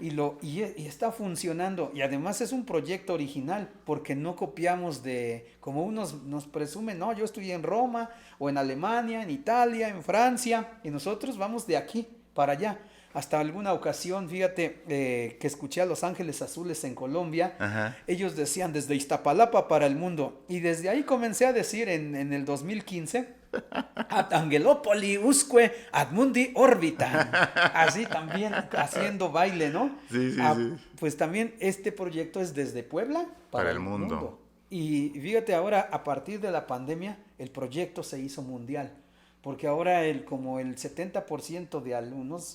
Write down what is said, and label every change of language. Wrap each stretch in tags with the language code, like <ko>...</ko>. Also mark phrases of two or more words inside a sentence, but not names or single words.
<es>Y está funcionando, y además es un proyecto original, porque no copiamos como unos nos presumen, no, yo estudié en Roma, o en Alemania, en Italia, en Francia, y nosotros vamos de aquí para allá. Hasta alguna ocasión, fíjate, que escuché a Los Ángeles Azules en Colombia. Ajá. Ellos decían desde Iztapalapa para el mundo, y desde ahí comencé a decir en el 2015,</es> <la>ad Angelopoli usque ad mundi orbitan.</la> <es>Así también haciendo baile, ¿no? Sí. Pues también este proyecto es desde Puebla para el mundo. Y fíjate, ahora a partir de la pandemia el proyecto se hizo mundial, porque ahora como el 70% de alumnos</es>